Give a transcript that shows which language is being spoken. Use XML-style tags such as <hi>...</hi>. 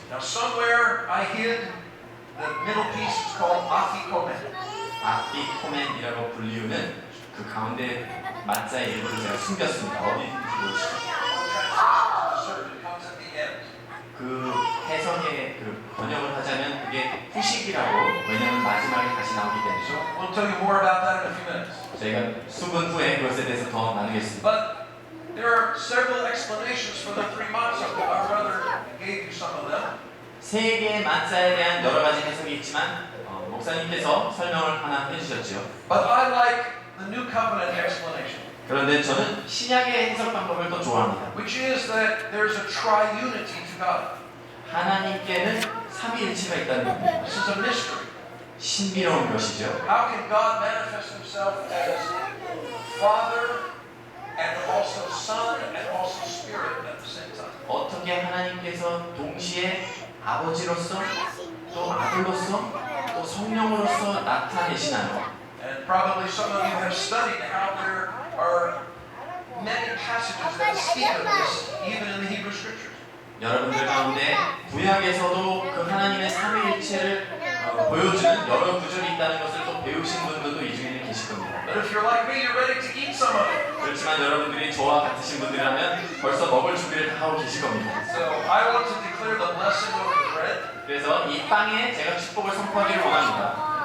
<en>Now somewhere I hid the middle piece is called afikomen.</en> <ko>아피코멘이라고 불리우는 그 가운데 마자의 일부를 제가 숨겼습니다. 어디인지 모르시죠?</ko> <en>Certain comes at the end.</en> <ko>그 해석의 그 번역을 하자면 그게 후식 시기라고. 왜냐하면 마지막에 다시 나오기 때문이죠.</ko> <en>We'll tell you more about that in a few minutes.</en> <ko>저희가 수분 후에 그것에 대해서 더 나누겠습니다.</ko> <en>But there are several explanations for the 3 matzah. Our brother gave you some of them.</en> <ko>세 개의 만자에 대한 여러 가지 해석이 있지만 목사님께서 설명을 하나 해주셨죠.</ko> <en>But I like the New Covenant explanation,</en> <ko>그런데 저는 신약의 해석 방법을 더 좋아합니다.</ko> <en>which is that there's a triunity to God.</en> <ko>하나님께는 삼위일체가 있다는 겁니다.</ko> <en>This is a mystery.</en> <ko>신비로운 것이죠.</ko> <en>How can God manifest himself as Father and also Son and also Spirit at the same time?</en> <ko>어떻게 하나님께서 동시에 아버지로서 또 아들로서 또 성령으로서 나타내시나요?</ko> <en>And probably some of you have studied how there are many passages that speak of this, even in the Hebrew Scriptures.</en> <ko>여러분들 가운데 구약에서도 그 하나님의 삼위일체를 보여주는 여러 구절이 있다는 것을 또 배우신 분들도 이 중에는 계실 겁니다.</ko> <en>But if you're like me, you're ready to eat some of it.</en> <ko>그렇지만 여러분들이 저와 같으신 분들이라면 벌써 먹을 준비를 다 하고 계실 겁니다.</ko> <en>So I want to declare the blessing over the bread.</en> <ko>그래서 이 빵에 제가 축복을 선포하기를 원합니다.</ko>